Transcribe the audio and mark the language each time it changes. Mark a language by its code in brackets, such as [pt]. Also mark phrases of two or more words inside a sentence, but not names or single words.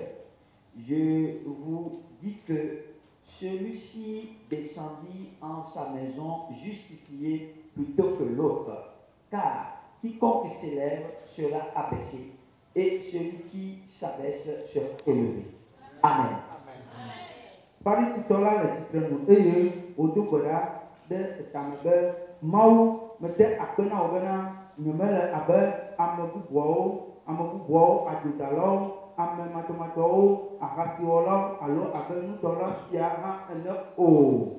[fr] Je vous dis que celui-ci descendit en sa maison justifié plutôt que l'autre, car quiconque s'élève sera abaissé, et celui qui s'abaisse sera élevé. Amen. [ee] Parisitɔla le tsitrenu eye wodo gbe ɖa ɖe etame be Mawu mede akpe na wo bena nyemele abe ame bubuawo, adzodalawo, ame matsɔmatsɔwo, ahasiwɔlawo alo abe nudɔla sia hã ene o.